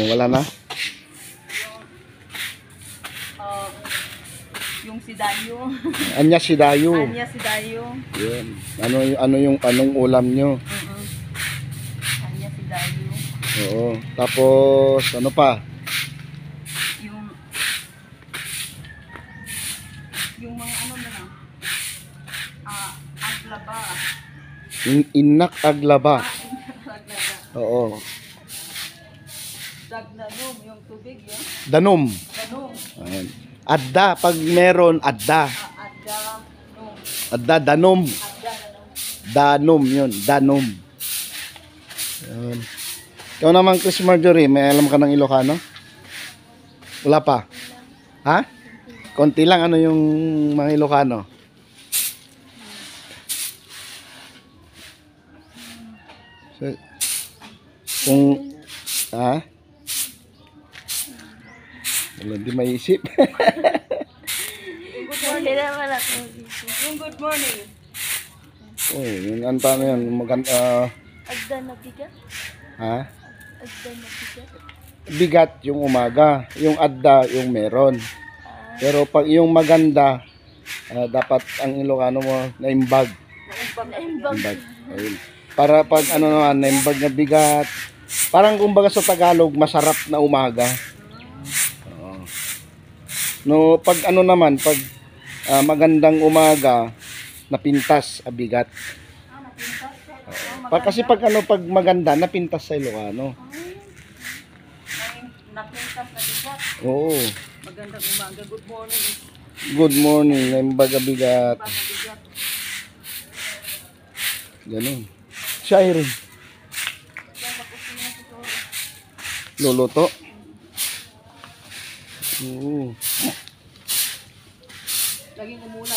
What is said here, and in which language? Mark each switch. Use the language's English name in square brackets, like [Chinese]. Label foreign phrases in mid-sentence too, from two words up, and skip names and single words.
[Filipino] Wala na? Yung sidayo. [Iloko] Anya sidayo. Anya sidayo. [Filipino] Yun. Anong ulam nyo? [Iloko] Anya sidayo. [Filipino] Oo. Tapos ano pa? Yung mga ano na lang. Aglaba. [Iloko] Inak aglaba. [Filipino] Oo. Dagnanom, yung tubig yun. Danom. Danom. Ayan. Adda, pag meron, adda. Adda. No. [Iloko] Adda, danom. Adda, danom. [Filipino] Danom yun, danom. Ayan. Ikaw naman, Chris Marjorie, may alam ka ng Ilocano? Wala pa? Ha? Konti lang, ano yung mga Ilocano? So, kung, ha? Wala, di maisip. [English] Good morning [Filipino] naman ako. Yung [English] good morning. [Filipino] Oh, yung anta na yan, maganda. [Iloko] Adda na bigat? [Filipino] Ha? [Iloko] Adda na bigat? [Filipino] Bigat yung umaga, yung adda yung meron. Pero pag yung maganda, dapat ang Ilocano mo naimbag. Naimbag. Ayun. Para pag ano naman, [Iloko] naimbag na bigat. [Filipino] Parang kumbaga sa Tagalog, masarap na umaga. No, pag ano naman, pag magandang umaga, [Iloko] napintas, bigat. [Filipino] Kasi pag ano, pag maganda, napintas sa Ilocano. [Iloko] Napintas na bigat. [Filipino] Oo. Magandang umaga. [English] Good morning. Good morning, [Iloko] naimbaga bigat. Ganun. [Filipino] Siya rin. Luluto. Oo. Laging umulan.